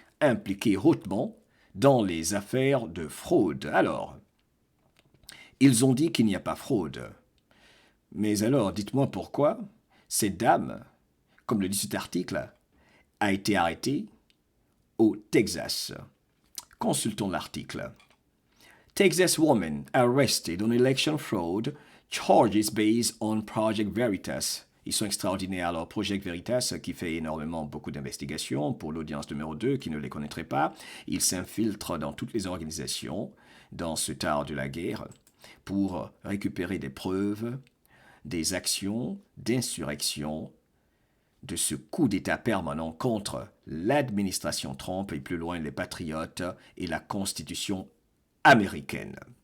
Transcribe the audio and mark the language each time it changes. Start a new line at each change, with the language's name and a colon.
French: Impliquée hautement dans les affaires de fraude. Alors, ils ont dit qu'il n'y a pas fraude. Mais alors, dites-moi pourquoi cette dame, comme le dit cet article, a été arrêtée au Texas. Consultons l'article.
English: Texas woman arrested on election fraud, charges based on Project Veritas.
French: Ils sont extraordinaires. Alors, Project Veritas, qui fait beaucoup d'investigations pour l'audience numéro 2, qui ne les connaîtrait pas, ils s'infiltrent dans toutes les organisations, dans ce art de la guerre, pour récupérer des preuves, des actions d'insurrection, de ce coup d'État permanent contre l'administration Trump et plus loin les patriotes et la Constitution américaine.